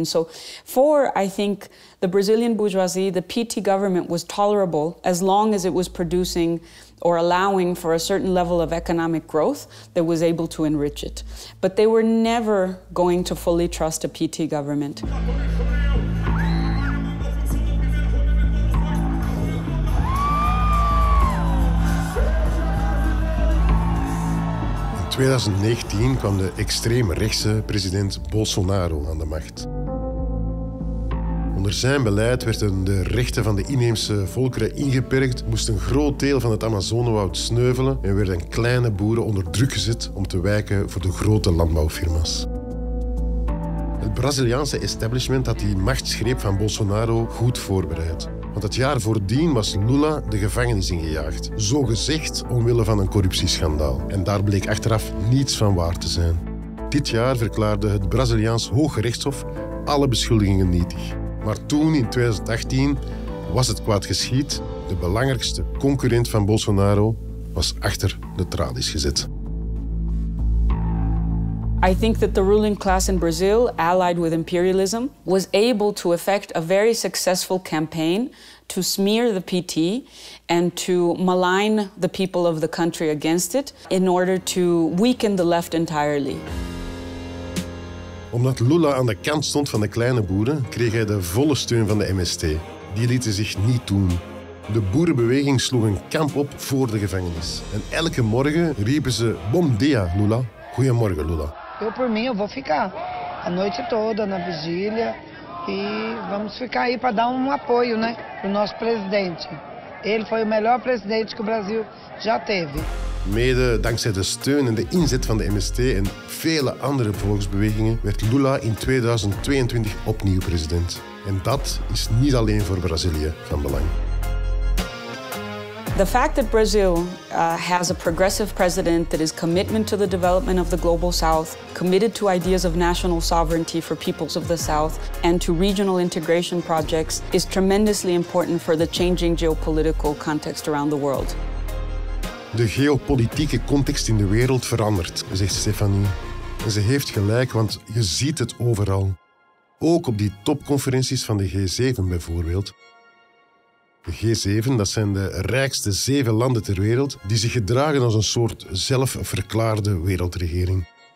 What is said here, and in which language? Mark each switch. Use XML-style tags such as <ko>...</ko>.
<en>And so for, I think, the Brazilian bourgeoisie, the PT government was tolerable as long as it was producing or allowing for a certain level of economic growth that was able to enrich it. But they were never going to fully trust a PT government.</en> <nl>In 2019 kwam de extreemrechtse president Bolsonaro aan de macht. Onder zijn beleid werden de rechten van de inheemse volkeren ingeperkt, moest een groot deel van het Amazonewoud sneuvelen en werden kleine boeren onder druk gezet om te wijken voor de grote landbouwfirma's. Het Braziliaanse establishment had die machtsgreep van Bolsonaro goed voorbereid. Want het jaar voordien was Lula de gevangenis ingejaagd. Zogezegd omwille van een corruptieschandaal. En daar bleek achteraf niets van waar te zijn. Dit jaar verklaarde het Braziliaans Hoge Rechtshof alle beschuldigingen nietig. Maar toen, in 2018, was het kwaad geschied. De belangrijkste concurrent van Bolsonaro was achter de tralies gezet.</nl> <en>I think that the ruling class in Brazil, allied with imperialism, was able to effect a very successful campaign to smear the PT and to malign the people of the country against it in order to weaken the left entirely.</en> <nl>Omdat Lula aan de kant stond van de kleine boeren, kreeg hij de volle steun van de MST. Die lieten zich niet doen. De boerenbeweging sloeg een kamp op voor de gevangenis. En elke morgen riepen ze</nl> <pt>Bom dia,</pt> <nl>Lula. Goedemorgen, Lula.</nl> <pt>Eu, por mim, eu vou ficar a noite toda na vigília e vamos ficar aí para dar apoio, né, pro nosso presidente. Ele foi o melhor presidente que o Brasil já teve.</pt> <nl>Mede dankzij de steun en de inzet van de MST en vele andere volksbewegingen werd Lula in 2022 opnieuw president. En dat is niet alleen voor Brazilië van belang.</nl> <en>The fact that Brazil has a progressive president that is committed to the development of the global South, committed to ideas of national sovereignty for peoples of the South, and to regional integration projects is tremendously important for the changing geopolitical context around the world.</en> <nl>De geopolitieke context in de wereld verandert, zegt Stephanie. En ze heeft gelijk, want je ziet het overal. Ook op die topconferenties van de G7 bijvoorbeeld. De G7, dat zijn de rijkste 7 landen ter wereld die zich gedragen als een soort zelfverklaarde wereldregering.</nl>